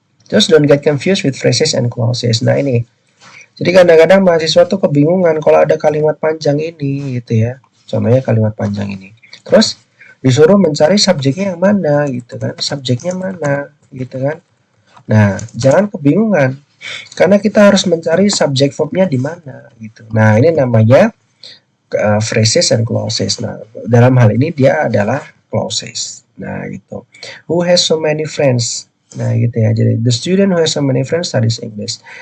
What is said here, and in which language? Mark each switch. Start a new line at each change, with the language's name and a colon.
English: Terus don't get confused with phrases and clauses.
Indonesian: Nah, ini. Jadi kadang-kadang mahasiswa tuh kebingungan kalau ada kalimat panjang ini gitu ya. Contohnya kalimat panjang ini. Terus disuruh mencari subjeknya yang mana gitu kan, subjeknya mana gitu kan. Nah, jangan kebingungan karena kita harus mencari subjek verbnya di mana gitu. Nah, ini namanya phrases and clauses. Nah, dalam hal ini dia adalah clauses. Nah, gitu.
English: Who has so many friends?
Indonesian: Nah, gitu ya.
English: Jadi the student who has so many friends studies English.